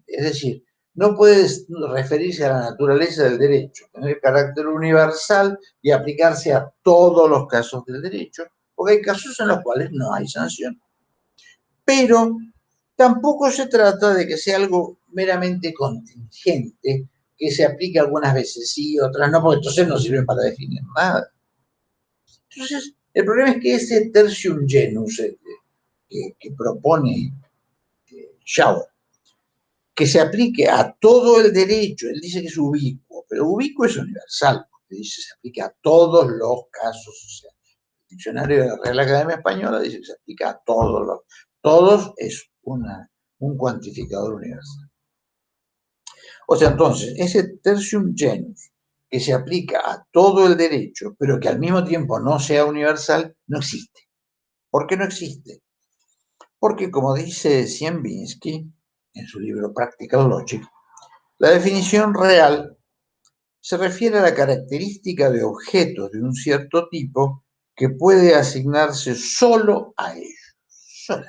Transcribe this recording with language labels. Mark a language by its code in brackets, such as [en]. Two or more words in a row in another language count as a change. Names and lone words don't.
[es] Es decir, no puede referirse a la naturaleza del derecho, tener carácter universal y aplicarse a todos los casos del derecho, porque hay casos en los cuales no hay sanción. Pero tampoco se trata de que sea algo meramente contingente, que se aplique algunas veces sí, otras no, porque entonces no sirve para definir nada. Entonces, el problema es que ese [la] tertium genus [es] que propone Schauer, que se aplique a todo el derecho, él dice que es ubicuo, pero ubicuo es universal, porque dice que se aplica a todos los casos sociales. El diccionario de la Real Academia Española dice que se aplica a todos es un cuantificador universal. O sea, entonces, ese [la] tertium genus [es] que se aplica a todo el derecho, pero que al mismo tiempo no sea universal, no existe. ¿Por qué no existe? Porque, como dice Sienbinsky en su libro Practical Logic, la definición real se refiere a la característica de objetos de un cierto tipo que puede asignarse solo a ellos, sola.